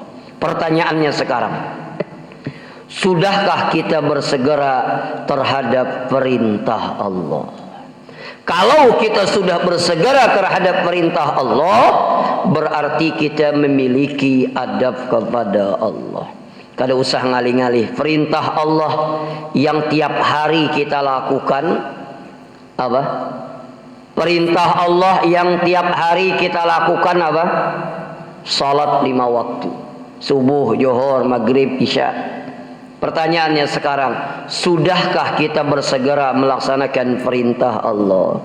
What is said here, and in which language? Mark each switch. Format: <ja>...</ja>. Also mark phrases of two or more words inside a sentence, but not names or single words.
<id>Pertanyaannya sekarang, sudahkah kita bersegera terhadap perintah Allah? Kalau kita sudah bersegera terhadap perintah Allah, berarti kita memiliki adab kepada Allah.</id> <bjn>Kada usah ngalih-ngalih.</bjn> <id>Perintah Allah yang tiap hari kita lakukan apa? Perintah Allah yang tiap hari kita lakukan apa? Salat 5 waktu. Subuh, Zuhur, Maghrib, Isya. Pertanyaannya sekarang, sudahkah kita bersegera melaksanakan perintah Allah?</id>